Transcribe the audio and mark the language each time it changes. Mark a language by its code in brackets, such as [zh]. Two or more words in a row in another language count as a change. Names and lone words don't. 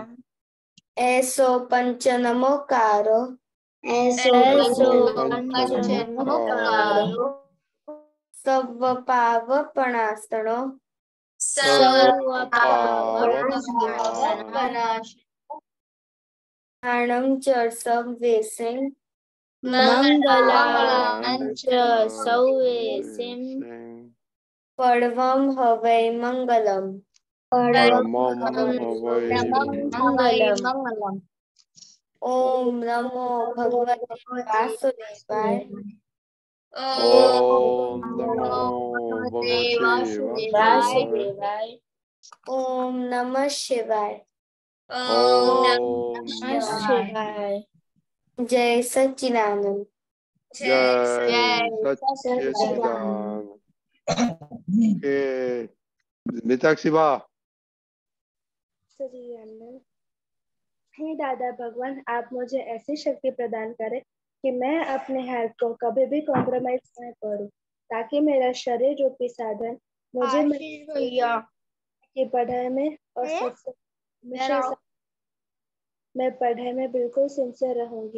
[pra] એસો પંચ નમોકારો, એસો એસો પંચનમોકારો, સવ પાવપણાસણો, સર્વ પાવપણાસણો, [sa] कल्याणं च सर्वेषां मंगलां च सर्वेषां परमं हवै मंगलम् मंगलम। ओम नमो भगवते वासुदेवाय। ओम नमो भगवते वासुदेवाय। ओम नमः शिवाय। ओम नमः शिवाय। [hi] जय सच्चिदानंद। जय सच्चिदानंद। ओके मीनाक्षी बा। हे दादा भगवान, आप मुझे ऐसी शक्ति प्रदान करें कि मैं अपने हेल्थ को कभी भी कॉम्प्रोमाइज न करूं, ताकि मेरा शरीर रूपी साधन मुझे की पढ़ाई में और सत्संग मैं पढ़ाई में बिल्कुल सिंसियर रहूंगी।